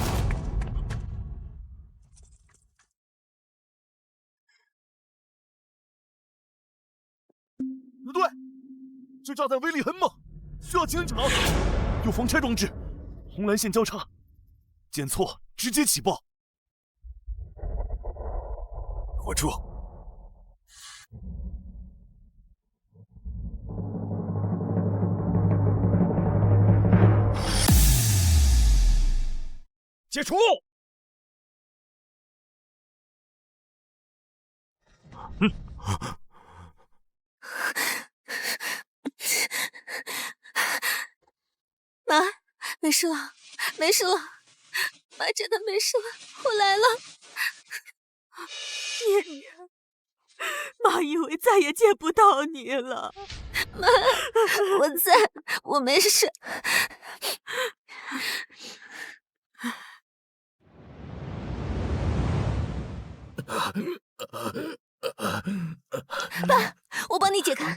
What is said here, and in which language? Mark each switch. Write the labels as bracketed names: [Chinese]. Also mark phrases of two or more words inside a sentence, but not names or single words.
[Chinese] 不對，這炸彈威力很猛，需要清場。有防拆裝置，紅藍線交叉，檢錯直接起爆。我住。解除。妈，没事了，没事了，妈真的没事了，我來了。念念，媽以為再也見不到你了。媽，我沒事。爸，我幫你解開。